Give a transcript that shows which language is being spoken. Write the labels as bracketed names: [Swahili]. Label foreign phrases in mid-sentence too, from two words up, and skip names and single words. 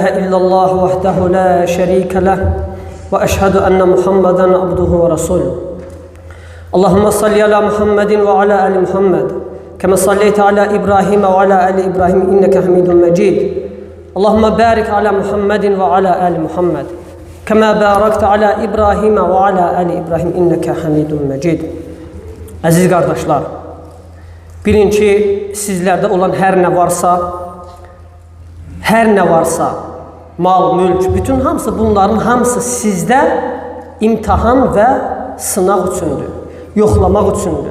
[Arabic] إلا الله وحده لا شريك له وأشهد أن محمدا عبده ورسوله اللهم صل على محمد وعلى آل محمد كما صليت على إبراهيم وعلى آل إبراهيم إنك حميد مجيد اللهم بارك على محمد وعلى آل محمد كما باركت على إبراهيم وعلى آل إبراهيم إنك حميد مجيد. [Azerbaijani] Əziz qardaşlar, bilin ki, sizlərdə olan hər nə varsa, mal, mülk, bütün hamısı, bunların hamısı sizdə imtihan və sınaq üçündür, yoxlamaq üçündür.